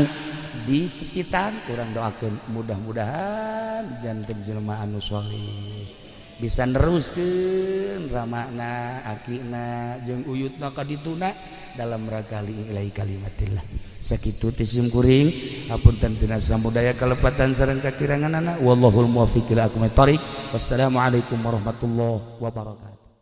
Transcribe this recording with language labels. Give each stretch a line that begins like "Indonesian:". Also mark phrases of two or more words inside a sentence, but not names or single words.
Sundanese: di sekitar urang doakeun mudah-mudahan janten jelema anu sholih bisa neruskeun ramana akina jeung uyutna ka dituna
Indonesian: dalam rangka
Arabic: لله كلمة الله
Sundanese: sakitu ti simkuring hapunten tina samudaya kalepatan sareng kakiranganana
Arabic: والله الموفق إلى أقوم الطريق والسلام عليكم ورحمة الله وبركاته.